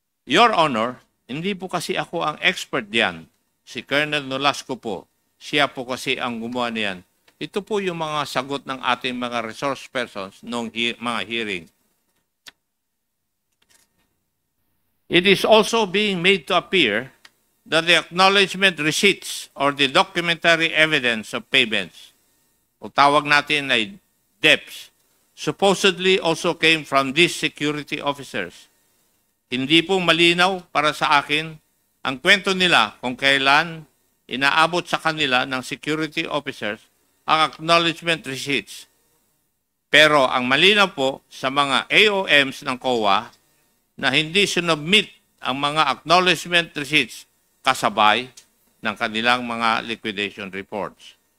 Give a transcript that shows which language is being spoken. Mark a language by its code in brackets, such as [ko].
[tl] Your Honor, hindi po kasi ako ang expert diyan. Si Colonel Nolasco po, siya po kasi ang gumawa niyan. Ito po yung mga sagot ng ating mga resource persons noong mga hearing. [en] It is also being made to appear that the acknowledgement receipts or the documentary evidence of payments, [tl] o tawag natin ay DEPs, [en] supposedly also came from these security officers. [tl] Hindi po malinaw para sa akin ang kwento nila kung kailan inaabot sa kanila ng security officers ang acknowledgement receipts. Pero ang malinaw po sa mga AOMs ng COA na hindi sinubmit ang mga acknowledgement receipts kasabay ng kanilang mga liquidation reports.